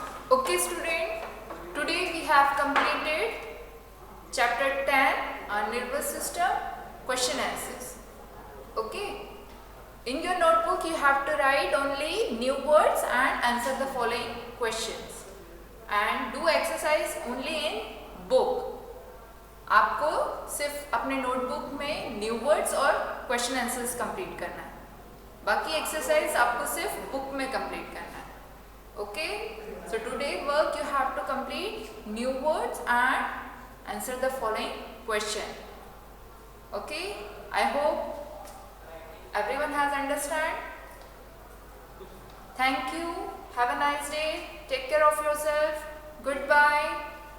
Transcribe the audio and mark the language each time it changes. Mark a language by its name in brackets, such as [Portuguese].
[English] Okay student, today we have completed chapter 10 on nervous system question answers. Okay, in your notebook you have to write only new words and answer the following questions and do exercise only in book. [Hindi] आपको सिर्फ अपने notebook में new words और question answers complete करना है, बाकी exercise आपको सिर्फ बुक में कंप्लीट करना है. [English] Okay, so today work you have to complete new words and answer the following question. Okay, I hope everyone has understand. Thank you, have a nice day, take care of yourself, goodbye.